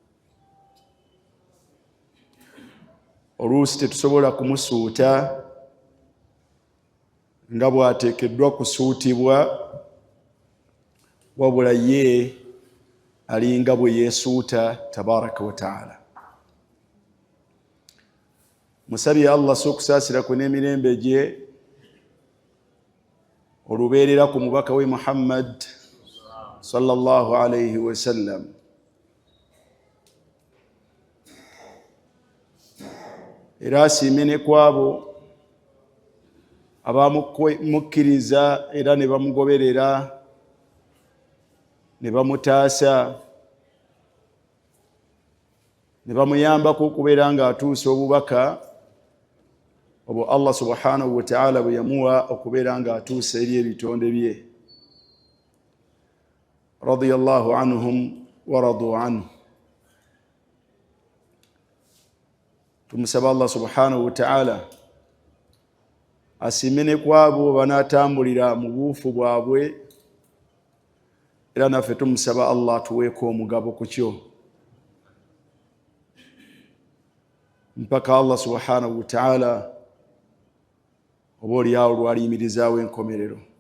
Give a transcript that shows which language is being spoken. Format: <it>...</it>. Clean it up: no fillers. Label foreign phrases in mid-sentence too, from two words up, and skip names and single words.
<lg>Oluusi tetusobola kumusuuta nga bw'ateekeddwa kusuutibwa, wabula ye alinga bwe yeesuuta</lg> <ar>تبارك وتعالى.</ar> <lg>Musabye Allah s'okusaasira kwe n'emirembe gye olubeerera ku mubaka we Muhammad</lg> <ar>صلى الله عليه وسلم.</ar> <lg>Era asiime ne kwabo abamukkiriza era ne bamugoberera ne bamutaasa ne bamuyambako okubeera ng'atuusa obubaka obwo</lg> <ar>الله سبحانه وتعالى</ar> <lg>bwe yamuwa okubeera ng'atuusa eri ebitonde bye.</lg> <ar>رضي الله عنهم ورضوا عنه.</ar> <lg>Tumusaba</lg> <ar>الله سبحانه وتعالى</ar> <lg>asiime ne kwabo banaatambulira mu buufu bwabwe, era naffe tumusaba Allah atuweeko omugabo ku kyo mpaka</lg> <ar>الله سبحانه وتعالى</ar> <lg>oba olyawo lwaliyimirizaawo enkomerero.</lg>